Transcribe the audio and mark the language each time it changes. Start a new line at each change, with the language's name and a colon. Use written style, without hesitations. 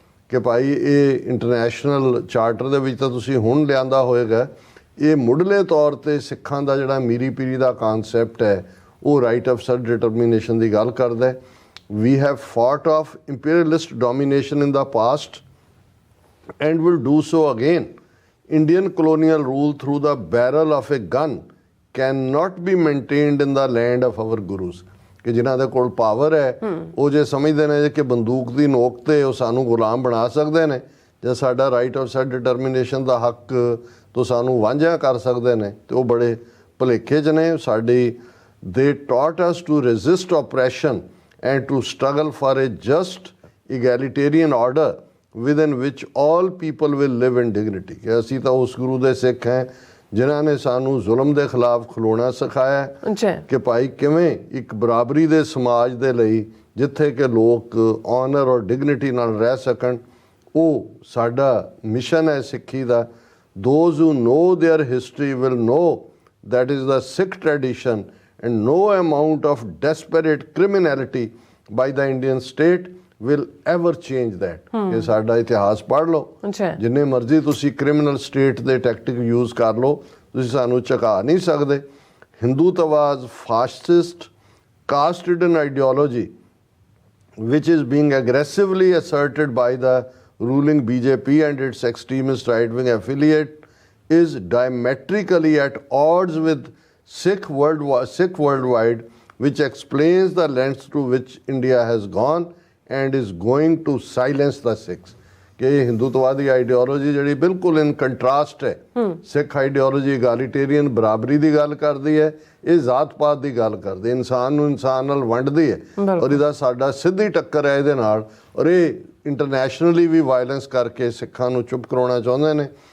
Punjabi: ਕਿ ਭਾਈ ਇਹ international charter ਦੇ ਵਿੱਚ ਤਾਂ ਤੁਸੀਂ ਹੁਣ ਲਿਆਂਦਾ ਹੋਏਗਾ, ਇਹ ਮੁੱਢਲੇ ਤੌਰ 'ਤੇ ਸਿੱਖਾਂ ਦਾ ਜਿਹੜਾ ਮੀਰੀ ਪੀਰੀ ਦਾ ਕਾਨਸੈਪਟ ਹੈ ਉਹ ਰਾਈਟ ਆਫ ਸੈਲਫ ਡਿਟਰਮੀਨੇਸ਼ਨ ਦੀ ਗੱਲ ਕਰਦਾ ਹੈ।
English: We have fought of imperialist domination in the past and will do so again. Indian colonial rule through the barrel of a gun cannot be maintained in the land of our gurus।
Punjabi: ਕਿ ਜਿਨ੍ਹਾਂ ਦੇ ਕੋਲ power ਹੈ ਉਹ ਜੇ ਸਮਝਦੇ ਨੇ ਕਿ ਬੰਦੂਕ ਦੀ ਨੋਕ 'ਤੇ ਉਹ ਸਾਨੂੰ ਗੁਲਾਮ ਬਣਾ ਸਕਦੇ ਨੇ ਜਾਂ ਸਾਡਾ ਰਾਈਟ ਆਫ ਸੈਲਫ ਡਿਟਰਮੀਨੇਸ਼ਨ ਦਾ ਹੱਕ ਤੋਂ ਸਾਨੂੰ ਵਾਂਝਾ ਕਰ ਸਕਦੇ ਨੇ, ਤੇ ਉਹ ਬੜੇ ਭੁਲੇਖੇ 'ਚ ਨੇ। ਸਾਡੀ
English: they taught us to resist oppression and to struggle for a just egalitarian order within which all people will live in dignity।
Punjabi: ਕਿ ਅਸੀਂ ਤਾਂ ਉਸ ਗੁਰੂ ਦੇ ਸਿੱਖ ਹੈ ਜਿਨ੍ਹਾਂ ਨੇ ਸਾਨੂੰ ਜ਼ੁਲਮ ਦੇ ਖਿਲਾਫ ਖਲੋਣਾ ਸਿਖਾਇਆ ਕਿ ਭਾਈ ਕਿਵੇਂ ਇੱਕ ਬਰਾਬਰੀ ਦੇ ਸਮਾਜ ਦੇ ਲਈ ਜਿੱਥੇ ਕਿ ਲੋਕ ਆਨਰ ਔਰ ਡਿਗਨਿਟੀ ਨਾਲ ਰਹਿ ਸਕਣ, ਉਹ ਸਾਡਾ ਮਿਸ਼ਨ ਹੈ ਸਿੱਖੀ ਦਾ।
English: Those who know their history will know that is the Sikh tradition, and no amount of desperate criminality by the Indian state will ever change that.
Punjabi: ਕਿ ਸਾਡਾ ਇਤਿਹਾਸ ਪੜ੍ਹ ਲਓ, ਅੱਛਾ ਜਿੰਨੇ ਮਰਜ਼ੀ ਤੁਸੀਂ ਕ੍ਰਿਮੀਨਲ ਸਟੇਟ ਦੇ ਟੈਕਟਿਕ ਯੂਜ਼ ਕਰ ਲਓ, ਤੁਸੀਂ ਸਾਨੂੰ ਝੁਕਾ ਨਹੀਂ ਸਕਦੇ।
English: Hindutva's fascist caste-ridden ideology which is being aggressively asserted by the ruling BJP and its extremist right-wing affiliate is diametrically at odds with Sikh worldwide, which explains the lengths to which India has gone and is going to silence the Sikhs.
Punjabi: ਕਿ ਇਹ ਹਿੰਦੂਤਵਾਦੀ ideology ਜਿਹੜੀ ਬਿਲਕੁਲ ਇਨ contrast ਹੈ ਸਿੱਖ ideology ਇਗਾਲੀਟੇਰੀਅਨ ਬਰਾਬਰੀ ਦੀ ਗੱਲ ਕਰਦੀ ਹੈ, ਇਹ ਜ਼ਾਤ ਪਾਤ ਦੀ ਗੱਲ ਕਰਦੀ, ਇਨਸਾਨ ਨੂੰ ਇਨਸਾਨ ਨਾਲ ਵੰਡਦੀ ਹੈ ਔਰ ਇਹਦਾ ਸਾਡਾ ਸਿੱਧੀ ਟੱਕਰ ਹੈ ਇਹਦੇ ਨਾਲ। ਔਰ ਇਹ ਇੰਟਰਨੈਸ਼ਨਲੀ ਵੀ ਵਾਇਲੈਂਸ ਕਰਕੇ ਸਿੱਖਾਂ ਨੂੰ ਚੁੱਪ ਕਰਾਉਣਾ ਚਾਹੁੰਦੇ ਨੇ।